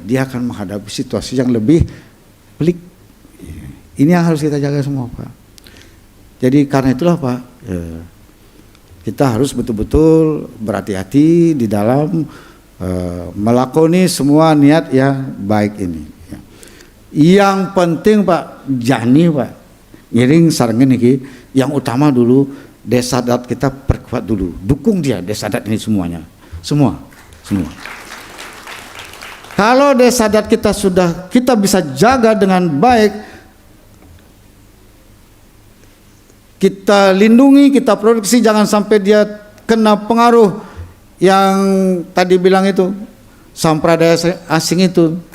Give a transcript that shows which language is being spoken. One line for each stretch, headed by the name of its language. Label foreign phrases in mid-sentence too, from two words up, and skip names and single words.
Indonesian: Dia akan menghadapi situasi yang lebih pelik. Ini yang harus kita jaga semua Pak. Jadi karena itulah Pak, kita harus betul-betul berhati-hati di dalam melakoni semua niat yang baik ini. Yang penting Pak,
Balinese: jani Pak, ngiring sarengin iki,
Indonesian: yang utama dulu desa adat kita perkuat dulu, dukung dia desa adat ini semuanya, semua. Kalau desa adat kita bisa jaga dengan baik, kita lindungi, kita produksi, jangan sampai dia kena pengaruh yang tadi bilang itu, sampradaya asing itu.